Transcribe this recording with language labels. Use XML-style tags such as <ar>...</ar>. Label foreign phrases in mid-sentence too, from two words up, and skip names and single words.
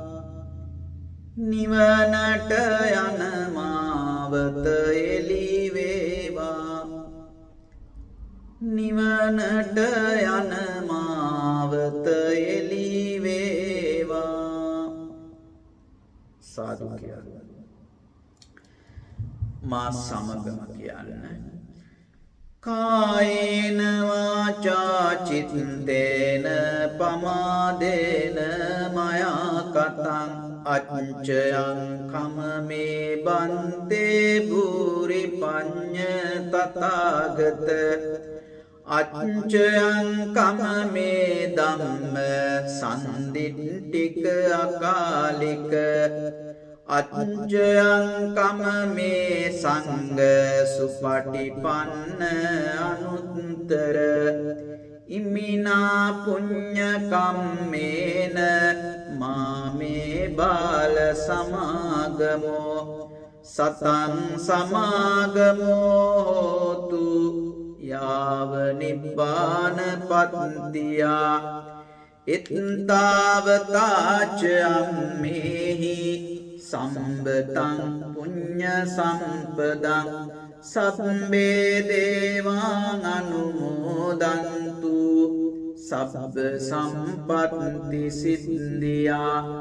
<si>නිවනට යන මාවත එළි වේවා නිවනට යන මාවත එළි වේවා සාදු කියන්න මා සමගම කියන්න</si> <pi>කායේන වාචා චිත්තේන පමාදේන මයා කතං අච්චයං කමමේ බන්තේ භූරි පඤ්ඤ තථාගත අච්චයං කමමේ ධම්ම සම්දිට්ඨික අකාලික අච්චයං කමමේ සංඝ සුපටිපන්න අනුත්තර ඉමිනා පුඤ්ඤ කම්මේන මාමේ බාල සමාගමෝ සතං සමාගමෝ හෝතු යාව නිබ්බාන පත්තියා ඉත්තාවතාච අම්මේහි සම්බතං පුඤ්ඤ සම්පදං සබ්බේ දේවාං අනුමෝදන්තු සබ්බ සම්පත්ති සිද්ධියා</pi>